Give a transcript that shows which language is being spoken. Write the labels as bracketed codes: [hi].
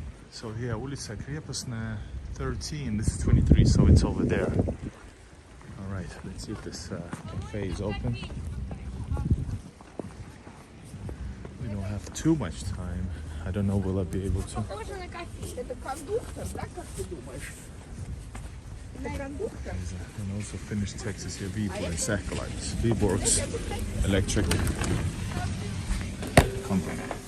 [en] So here, улица Крепостная, 13. This is 23, so it's over there. All right, let's see if this cafe is open. We don't have too much time. I don't know, will I be able to? [ru] Это кондуктор, да, как ты думаешь? Это кондуктор? [en] And also Finnish Texas here, Viipuri, Sähkölaitos, Vyborg's electric company.